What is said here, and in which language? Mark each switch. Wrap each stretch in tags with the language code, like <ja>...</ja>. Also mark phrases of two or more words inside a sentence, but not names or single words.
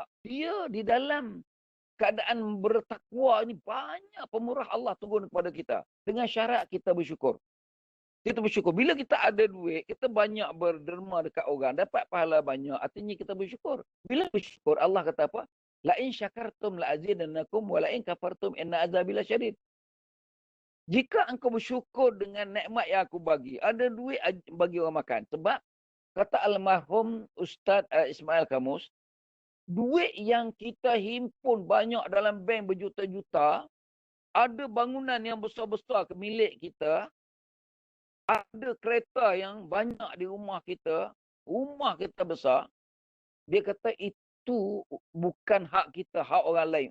<ms>Dia di dalam keadaan bertakwa ni banyak pemurah Allah turun kepada kita. Dengan syarat kita bersyukur. Kita bersyukur. Bila kita ada duit, kita banyak berderma dekat orang, dapat pahala banyak. Artinya kita bersyukur. Bila bersyukur, Allah kata apa?</ms> <ar>لئن شكرتم لأزيدنكم ولئن كفرتم إن عذابي لشديد.</ar> <ms>Jika engkau bersyukur dengan nikmat yang aku bagi, ada duit bagi orang makan. Sebab kata almarhum Ustaz Ismail Kamus, duit yang kita himpun banyak dalam bank berjuta-juta, ada bangunan yang besar-besar milik kita, ada kereta yang banyak di rumah kita besar, dia kata itu bukan hak kita, hak orang lain.</ms>